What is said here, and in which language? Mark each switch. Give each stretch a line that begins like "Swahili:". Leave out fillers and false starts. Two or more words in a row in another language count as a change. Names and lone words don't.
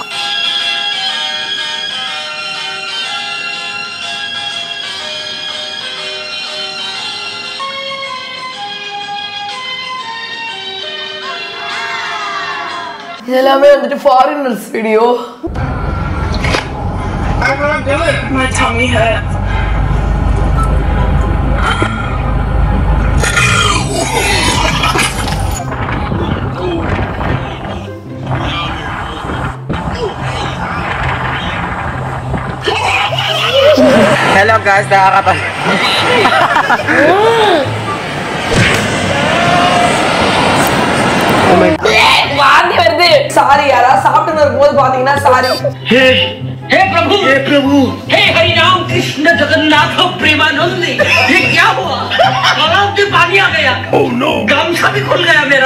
Tamil: இதெல்லாமே வந்துட்டு
English: foreigners video. My tummy hurt. Hello guys,
Filipino: nakakata.
Tamil: வாந்தி வருது. சாரி யாரா சாப்பிட்டு இருக்கும்போது பாத்தீங்கன்னா சாரி.
Hindi: हे प्रभु हे हरि राम कृष्ण जगन्नाथ प्रेमानंद, ये क्या हुआ? गलाव में पानी आ गया।
English: oh no,
Hindi: गमछा भी खुल गया मेरा।